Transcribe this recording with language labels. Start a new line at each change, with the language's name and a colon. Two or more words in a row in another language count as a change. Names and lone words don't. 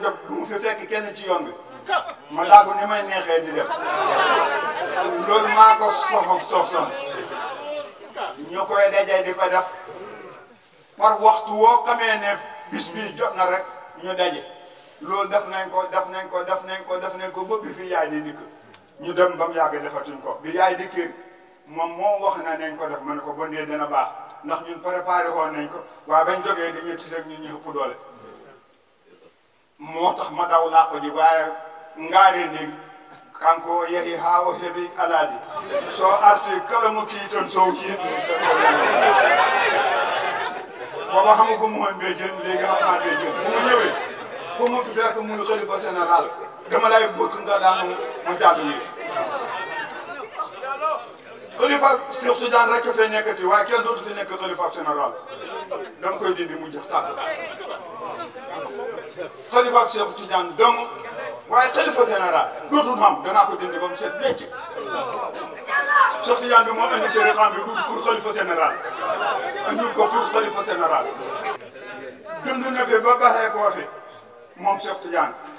Wolof: jog du mu fi fekk kenn ci yoon bi ma daagu ni may neexee di def loolu maa ko soxla ñu koy dajee di ko def par waxtu woo xamee ne bis bi jot na rek ñu daje loolu def nañ ko ba bi fi yaay di dikk ñu dem ba mu yàgg defatuñ ko bi yaay dikkee moom moo wax na nañ ko def ma ne ko ba ndee dina baax ndax ñun préparé woon nañ ko waaye bañ jógee dañuy tiseeg ñun ñu ëpp doole moo tax ma daw laa ko di waaye
Fula: ngaari ndi kanko yehi haa o heɓi alaadi so arti kala mo kiiton sow kiit
Wolof: booba xamagum woon bee jën léegi xam naa bee jën bu ma ñëwee ku ma fi fekk muy xalifa général dama lay bëgg nga daanu ma jàll wi xalifa Cheikh Tidiane rek fay nekkati waaye kenn dootu fi nekk xalifa général dama koy dindi mu jëf tàgg xalifa Cheikh Tidiane dong waaye xalifa général dootul xam danaa ko dindi ba mu set wecc Cheikh Tidiane bi moo indi tëri xam bi du pour xalifa général indi ko pour xalifa général dund na fi ba baxee koo fi moom Cheikh Tidiane